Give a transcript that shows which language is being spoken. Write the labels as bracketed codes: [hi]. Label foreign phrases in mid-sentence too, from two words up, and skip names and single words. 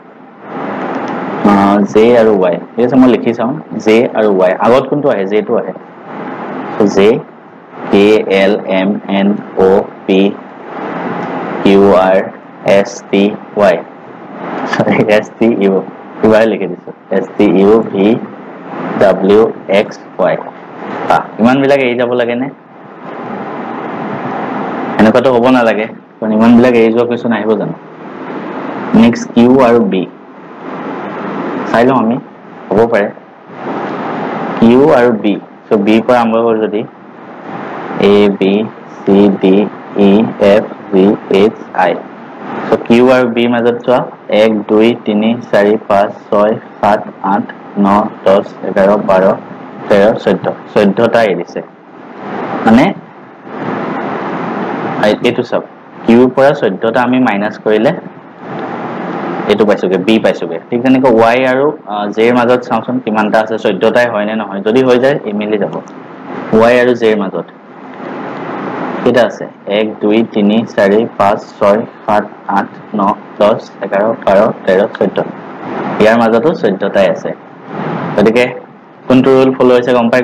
[as] J আৰু Y ঠিক আছে মই লিখি চাও J আৰু Y আগত কোনটো আহে J টো আহে সো J K L M N O P Q R S T Y S T U কিবাই লিখি দিছো S T U V W X Y ইমান বিলাক এৰি যাব লাগে নে এনেকুৱাটো হ'ব না লাগে কাৰণ ইমান বিলাক এৰি যোৱা কোৱেশ্যন আহিব জানো নেক্সট Q আৰু B চাই লও আমি হ'ব পাৰে Q আৰু B সো B পৰা আৰম্ভ হ'ল যদি A B C D E F G H I সো Q আৰু B মাজত চোৱা 1 2 3 4 5 6 7 8 9 10 11 12 13 14টা এৰিছে মানে এটো সব Q পৰা 14টা আমি মাইনাস কৰিলে এটো পাইছোগে B পাইছোগে ঠিক তেনেকৈ Y আৰু J ৰ মাজত চাওচোন কিমানটা আছে 14টাই হয় নে নহয় যদি হৈ যায় ইমিলি যাব Y আৰু J ৰ মাজত কেটা আছে 1 2 3 4 5 6 7 8 9 10 11 12 13 14 ইয়াৰ মাজতো 14টাই আছে গতিকে কোনটো [en] rule follow [as] হৈছে গম পাই